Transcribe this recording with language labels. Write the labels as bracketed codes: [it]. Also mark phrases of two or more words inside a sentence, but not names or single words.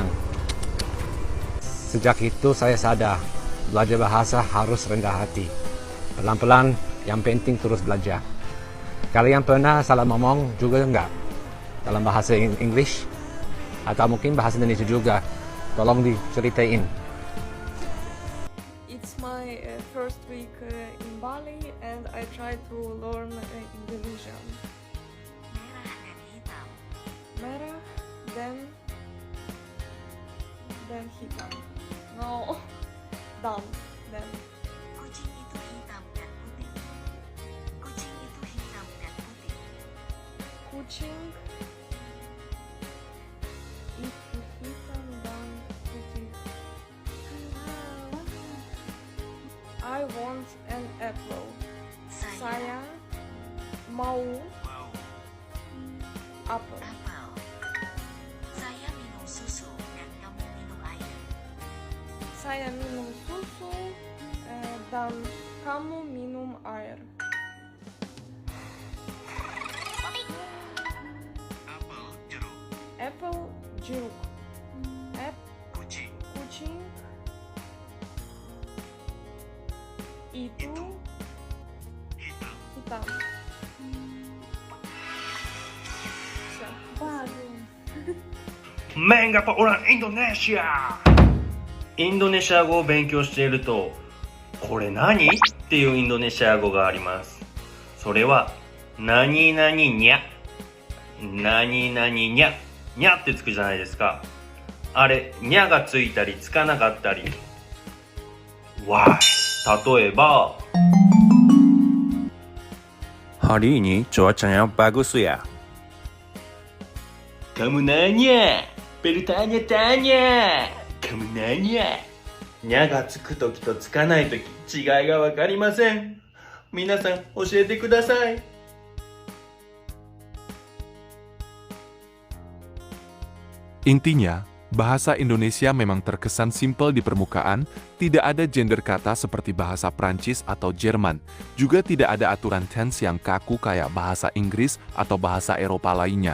[id] Sejak itu saya sadar, belajar bahasa harus rendah hati. Pelan-pelan, yang penting terus belajar. Kalian pernah salah ngomong juga enggak? Dalam bahasa English? Atau mungkin bahasa Indonesia juga? Tolong diceritain. [en] It's my first week in Bali and I try to learn Indonesian. [id] Merah dan hitam. No, dan. Kucing itu hitam dan putih. Kucing itu hitam dan putih. Kucing itu hitam dan putih. [en] I want an apple. [id] Saya mau apel. Apel. Saya minum susu dan kamu minum air. Saya minum susu dan kamu minum air. Apple jeruk. Kucing. Kucing itu hitam. Siapa? Main Gapa orang Indonesia! [ja] インドネシア語を勉強していると、これ何っていうインドネシア語があります。それは、何々にゃ。何々にゃ。にゃってつくじゃないですか。あれ、にゃがついたりつかなかったり。わい。例えば、 [id] Hari ini cuacanya bagus ya. Kamu nanya, bertanya-tanya. Kamu nanya. [ja] にゃがつくときとつかないとき、違いがわかりません。皆さん、教えてください。 [id] Intinya, Bahasa Indonesia memang terkesan simpel di permukaan, tidak ada gender kata seperti bahasa Prancis atau Jerman, juga tidak ada aturan tense yang kaku kayak bahasa Inggris atau bahasa Eropa lainnya.